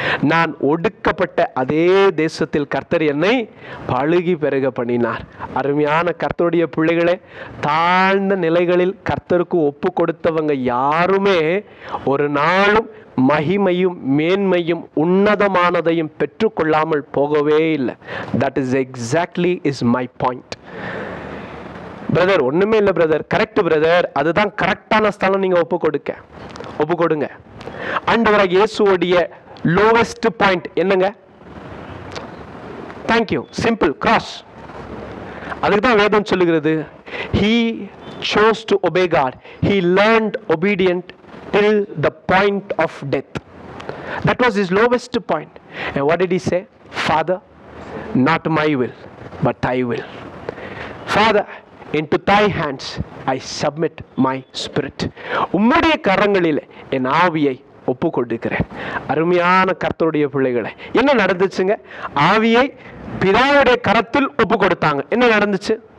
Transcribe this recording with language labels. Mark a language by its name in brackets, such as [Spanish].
[Tamil] நான் ஒடுக்கப்பட்ட அதே தேசத்தில் கர்த்தர் என்னை பழுகி பெருக பண்ணினார். அருமையான கர்த்தருடைய பிள்ளைகளே, தாழ்ந்த நிலைகளில் கர்த்தருக்கு ஒப்பு கொடுத்தவங்க யாருமே ஒரு நாளும் மகிமையும் மேன்மையும் உன்னதமானதையும் பெற்றுக்கொள்ளாமல் போகவே இல்லை. [English] That is exactly is my point. [Tamil] Brother, ஒண்ணுமே இல்லை பிரதர், கரெக்ட் பிரதர், அதுதான் கரெக்டான ஸ்தலம். நீங்க ஒப்பு கொடுங்க. ஆண்டவராகிய இயேசுவுடைய லோவஸ்ட் பாயிண்ட் என்னங்க? [English] Thank you, simple, cross. [Tamil] அதுக்கு தான் வேதம் சொல்லுகிறது, [English] he chose to obey God, he learned obedient till the point of death. That was his lowest point. And what did he say? Father, not my will but thy will. Father, into thy hands I submit my spirit. [Tamil] உம்முடைய கரங்களில் என் ஆவியை ஒப்பு கொடுக்கிறேன். அருமையான கர்த்தருடைய பிள்ளைகளை, என்ன நடந்துச்சுங்க? ஆவியை பிதாவுடைய கரத்தில் ஒப்பு கொடுத்தாங்க. என்ன நடந்துச்சு?